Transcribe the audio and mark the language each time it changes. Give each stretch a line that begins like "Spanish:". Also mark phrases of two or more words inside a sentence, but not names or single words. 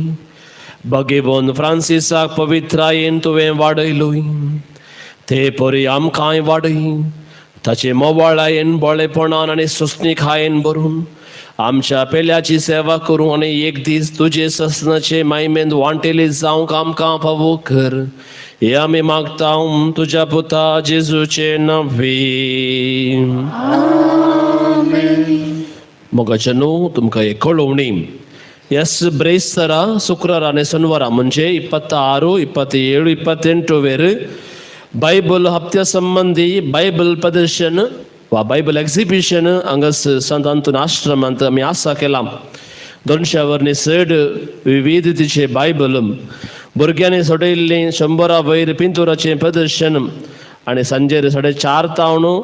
Konkani: भगेवन फ्रांसिसाक पवित्रायेन तुवें वाडयलोय ते परी आमकांय वाडय ताचे मोवाळायेन बोळेपणान आनी सुस्नीकायेन भरून आमच्या पेल्याची सेवा करूं आनी एक दीस तुजे ससनाचे मायमेंत वांटेली जावंक आमकां फावो कर हे आमी मागता तुज्या पुता जेजूचे नवे मोगाच्या न्हू तुमकां एक कळोवणी ಎಸ್ ಬ್ರೇಸ್ತರ ಶುಕ್ರವಾರ ಶನಿವಾರ ಮುಂಚೆ 26, 27, 28 ವೇರು बायबल हप्त्या संबंधी बायबल प्रदर्शन वा
English: Bible exhibition
Konkani: हांगास संत अंतोन आश्रमांत आमी आसा केला 200 वर्णी चड विविधतेचे बायबल भुरग्यांनी सोडयल्ली 100 वयर पिंतुराचें प्रदर्शन आनी सांजेर 4:30 तावन